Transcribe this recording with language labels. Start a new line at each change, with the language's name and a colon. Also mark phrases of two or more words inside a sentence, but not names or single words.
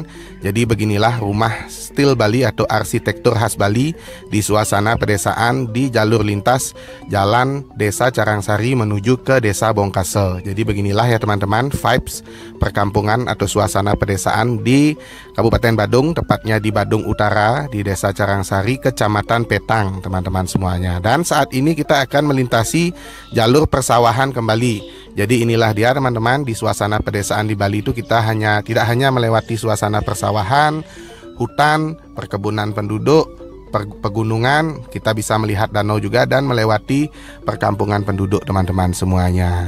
Indonesian: Jadi beginilah rumah stil Bali atau arsitektur khas Bali di suasana pedesaan di jalur lintas jalan Desa Carangsari menuju ke Desa Bongkase. Jadi beginilah ya teman-teman vibes perkampungan atau suasana pedesaan di Kabupaten Badung, tepatnya di Badung Utara, di Desa Carangsari, Kecamatan Petang teman-teman semuanya. Dan saat ini kita akan melintasi jalur persawahan kembali. Jadi inilah dia teman-teman, di suasana pedesaan di Bali itu kita tidak hanya melewati suasana persawahan, hutan, perkebunan penduduk, pegunungan, kita bisa melihat danau juga dan melewati perkampungan penduduk teman-teman semuanya.